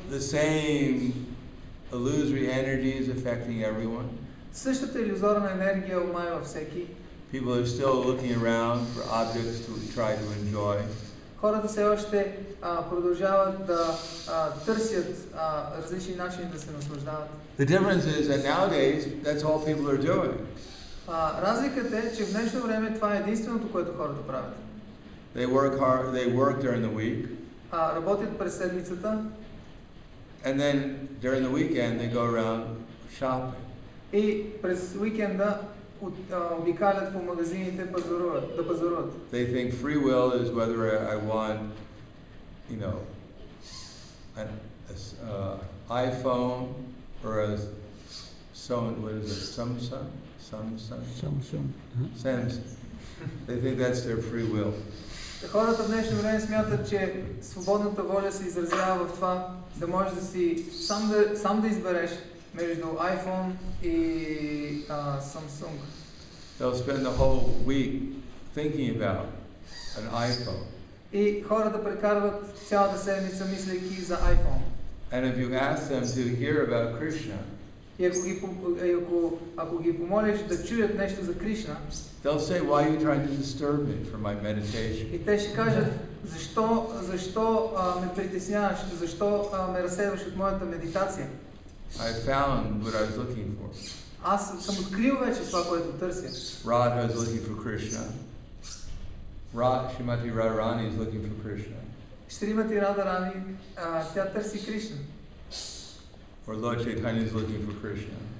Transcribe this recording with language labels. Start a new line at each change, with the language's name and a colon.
English: The same illusory energies affecting everyone.
Bulgarian: Същата илюзорна енергия омайва всеки.
English: People are still looking around for objects to try to enjoy.
Bulgarian: Хората все още продължават да търсят различни начини да се наслаждават.
English: The difference is that nowadays, that's all people are doing.
Bulgarian: Разликата е, че в днешно време това е единственото, което хората правят.
English: They work hard, they work during the week.
Bulgarian: Работят през седмицата.
English: And then during the weekend they go around shopping.
Bulgarian: И през уикенда обикалят по магазините да пазаруват.
English: They think free will is whether I want, you know, an iPhone or a Samsung. They think that's their free will.
Bulgarian: Хората в днешно време смятат, че свободната воля се изразява в това да можеш да си сам да избереш между iPhone и Samsung.
English: They'll spend the whole week thinking about an iPhone.
Bulgarian: И хората прекарват цялата седмица мислейки за iPhone.
English: And if you ask them to hear about Krishna,
Bulgarian: и ако ги помолиш да чуят нещо за Кришна,
English: they'll say, why are you trying to disturb me from my meditation?
Bulgarian: И те ще кажат, защо ме притесняваш, защо ме разсейваш от моята медитация?
English: I found what I was looking for.
Bulgarian: Аз съм открил вече това, което търся.
English: Radha is looking for Krishna. Shrimati Radharani is looking for Krishna.
Bulgarian: Шримати Радharani, тя търси Кришна.
English: Or Lord Chaitanya is looking for Krishna.